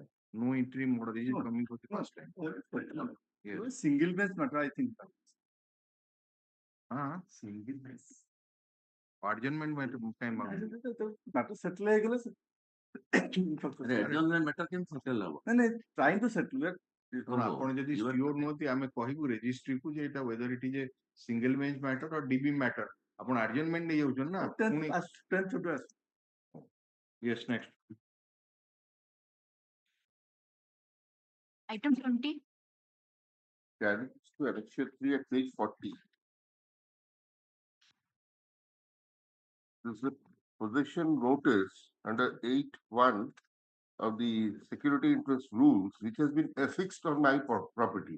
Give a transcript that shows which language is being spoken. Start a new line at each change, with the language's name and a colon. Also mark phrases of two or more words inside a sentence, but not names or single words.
English: No interim order is coming for the first time. Yes. Single base matter, I think. Single base. Adjournment matter time. Matter settle. Adjournment matter can settle. Trying to settle it.
Odia: ଆପଣ ଯଦି ସିଓର ନୁହନ୍ତି ଆମେ କହିବୁ ରେଜିଷ୍ଟ୍ରି କୁ ଯେ ଏଟା
English: whether it is a single bench matter or DB matter
Odia: ଆପଣ adjournment ନେଇ ଯାଉଛନ୍ତି ନା ପୁଣି
English: 10th February. Yes, next. Item 20. Carried to annexure 3 at page 40. This is the possession notice under 8(1) of the security interest rules, which has been affixed on my property.